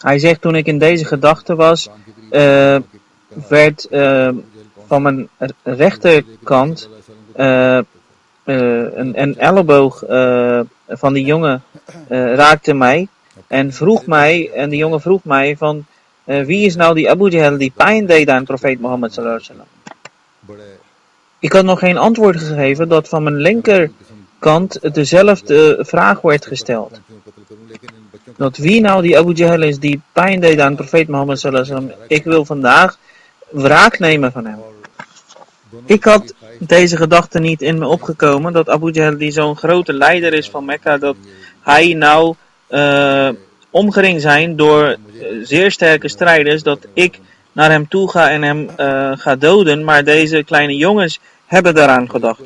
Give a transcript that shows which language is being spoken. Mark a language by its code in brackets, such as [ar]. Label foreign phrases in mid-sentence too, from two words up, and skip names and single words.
[nl] Hij zegt, toen ik in deze gedachte was, werd van mijn rechterkant een elleboog van die jongen raakte mij en de jongen vroeg mij van wie is nou die Abu Jahl die pijn deed aan profeet Mohammed [ar] صلى الله عليه وسلم. [nl] Ik had nog geen antwoord gegeven dat van mijn linkerkant dezelfde vraag werd gesteld. Dat wie nou die Abu Jahl is die pijn deed aan profeet Mohammed [ar] صلى الله عليه وسلم. [nl] Ik wil vandaag wraak nemen van hem. Ik had deze gedachte niet in me opgekomen dat Abu Jahl die zo'n grote leider is van Mekka, dat hij nou omgeringd zijn door zeer sterke strijders, dat ik naar hem toe ga en hem ga doden, maar deze kleine jongens hebben daaraan gedacht.